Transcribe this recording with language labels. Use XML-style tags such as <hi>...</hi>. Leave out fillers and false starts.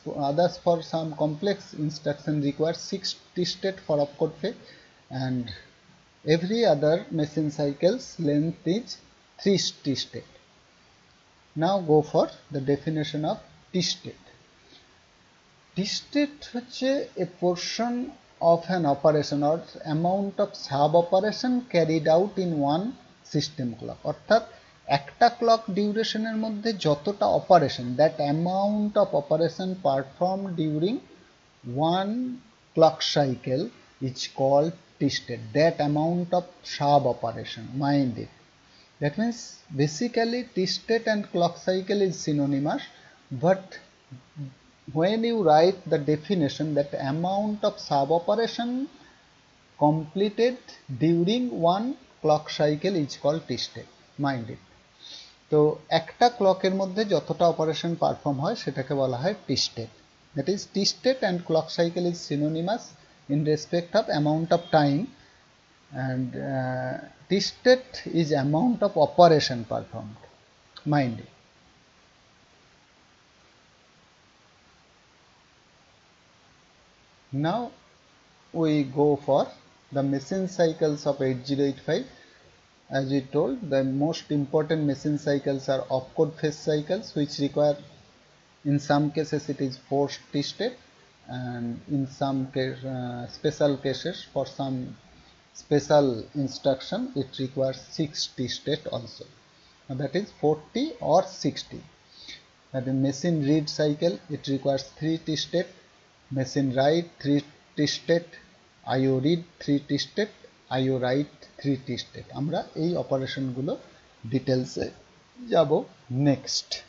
<en>Others for some complex instruction require 6 step for opcode fetch, and every other machine cycle's length is 3 step. Now go for the definition of T-state. T-state হচ্ছে a portion of an operation or amount of sub-operation carried out in one system clock.</en> <bn>অর্থাৎ একটা clock ডিউরেশনের মধ্যে যতটা operation,</bn> <en>That amount of operation perform during one clock cycle is called T-state. That amount of sub operation, mind it. That means basically T-state and clock cycle is synonymous, but when you write the definition, that amount of sub operation completed during one clock cycle is called T state. Mind it.</en> <bn>তো একটা ক্লকের মধ্যে যতটা operation perform হয় সেটাকে বলা হয় টি state.</bn> <en>That is T state and clock cycle is synonymous in respect of amount of time, and T state is amount of operation performed. Mind it. Now we go for the machine cycles of 8085. As we told, the most important machine cycles are opcode phase cycles, which require, in some cases it is 4 T state, and in some special cases for some special instruction it requires 6 T state also. Now that is 40 or 60. That is machine read cycle, it requires 3 T state, machine write 3 T state, IO read 3 T state, IO write 3 T state.</en> <bn>আমরা এই অপারেশনগুলো ডিটেলসে যাব next.</bn>